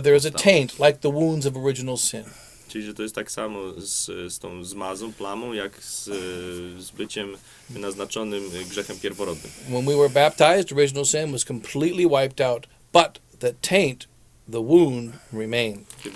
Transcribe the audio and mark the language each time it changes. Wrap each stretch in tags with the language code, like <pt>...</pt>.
<en>But there is a taint, like the wounds of original sin.</en> <pl>Czyli, że to jest tak samo z tą zmazą, plamą, jak z byciem naznaczonym grzechem pierworodnym.</pl> <en>When we were baptized, original sin was completely wiped out, but the taint, the wound, remained.</en>